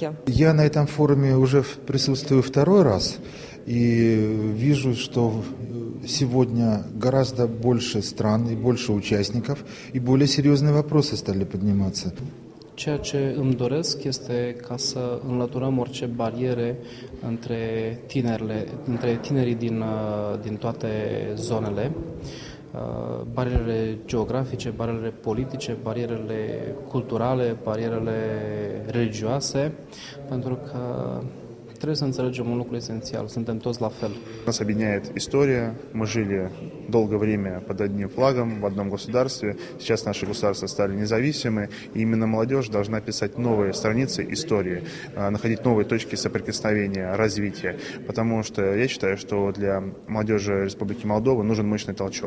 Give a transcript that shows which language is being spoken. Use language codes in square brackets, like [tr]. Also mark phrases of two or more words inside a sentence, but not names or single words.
[ru] Я на этом форуме уже присутствую второй раз и вижу, что сегодня гораздо больше стран и больше участников, и более серьезные вопросы стали подниматься. [ro] Ceea ce îmi doresc este ca să înlăturăm orice bariere între tinerii din toate zonele, barierele geografice, barierele politice, barierele culturale, barierele religioase, pentru că trebuie să înțelegem un lucru esențial, suntem toți la fel. [ru] Нас объединяет история, мы жили долгое время под одним флагом в одном государстве, сейчас наши государства стали независимы, и именно молодежь должна писать новые страницы истории, находить новые точки соприкосновения, развития, потому что я считаю, что для молодежи Республики Молдова нужен мощный толчок.